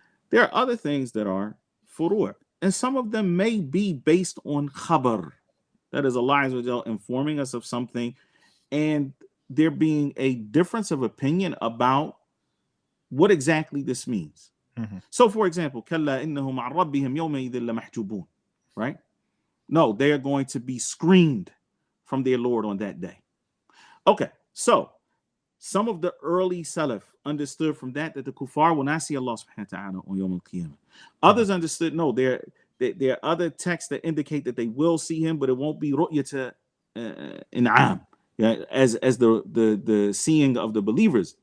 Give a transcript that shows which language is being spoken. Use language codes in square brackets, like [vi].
[en] There are other things that are furu', and some of them may be based on khabar. That is Allah Azza wa Jal informing us of something, and there being a difference of opinion about what exactly this means. So, for example, [ar] كَلَّا إِنَّهُمْ عَنْ رَبِّهِمْ يَوْمَئِذٍ لَمَحْجُوبُونَ. [en] Right? No, they are going to be screened from their Lord on that day. Okay, so some of the early Salaf understood from that the kuffar will not see Allah subhanahu wa ta'ala on Yawm al-Qiyamah. Others understood, no, there are other texts that indicate that they will see him, but it won't be [ar] ru'yata in'am, [en] as the seeing of the believers.